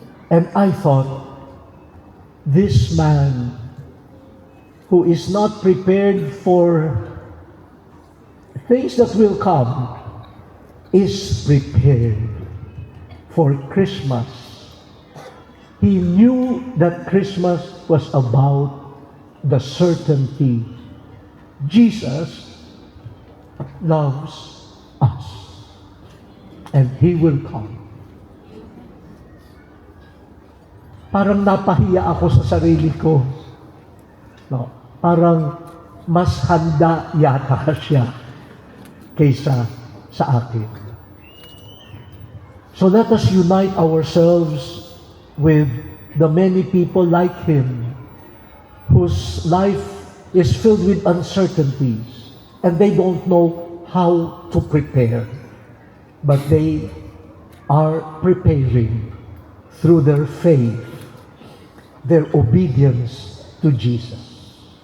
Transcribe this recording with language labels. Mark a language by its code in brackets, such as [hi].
[en] And I thought, this man who is not prepared for things that will come is prepared for Christmas. He knew that Christmas was about the certainty Jesus loves us and He will come. [tl] Parang napahiya ako sa sarili ko. No, parang mas handa yata siya kaysa sa akin. [en] So let us unite ourselves with the many people like him whose life is filled with uncertainties and they don't know how to prepare, but they are preparing through their faith, their obedience to Jesus.